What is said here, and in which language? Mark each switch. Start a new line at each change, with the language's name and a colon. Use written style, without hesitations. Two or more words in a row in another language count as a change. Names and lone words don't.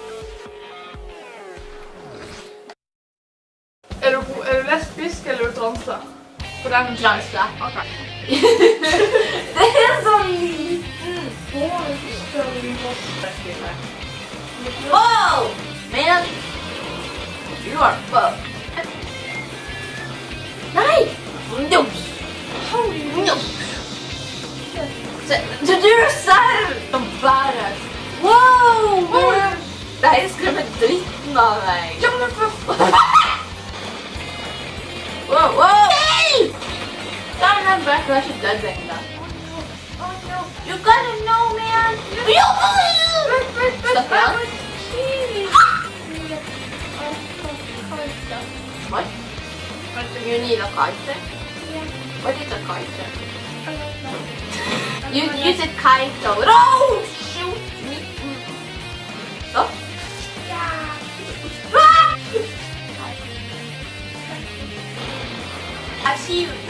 Norwegian: Er du lesbisk eller er du transe? For den transe. Ok. Det er sånn...
English: Oh! Man! You are fucked.
Norwegian: Nei!
English: Noobs! Noobs!
Norwegian: Så du er serr! De bærer. Wow! Det her skremmer dritten av meg. Ja, men for faen!
English: Wow, wow! Hey!
Norwegian: Ta den back, du er ikke død ennå.
English: You gotta know, man!
Norwegian: Stopp igjen.
English: What? You need a kite? What is a kite? You use a kite though. No! Shoot me! Stop. I see you.